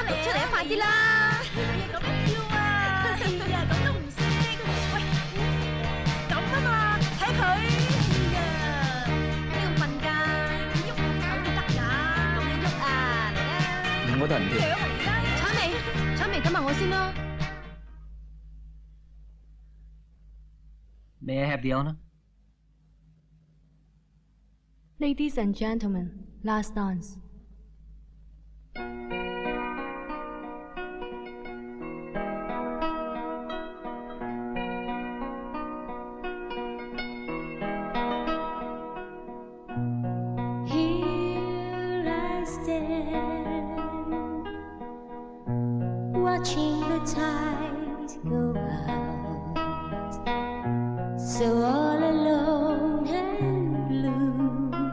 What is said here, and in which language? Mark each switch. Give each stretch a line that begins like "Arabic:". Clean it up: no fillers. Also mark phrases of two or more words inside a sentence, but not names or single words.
Cantonese: 出嚟啊，快啲啦！咁樣跳啊！哎呀，咁都唔識？喂，咁啊嘛，睇佢。哎呀，呢咁笨㗎，喐下手都得㗎。咁樣喐啊，嚟啦！我都係唔跳。嚟啦！彩眉等埋我先啦。
English: May I have the honor? Ladies and gentlemen, last dance. Here I stand, watching the tide go out, so all alone and blue,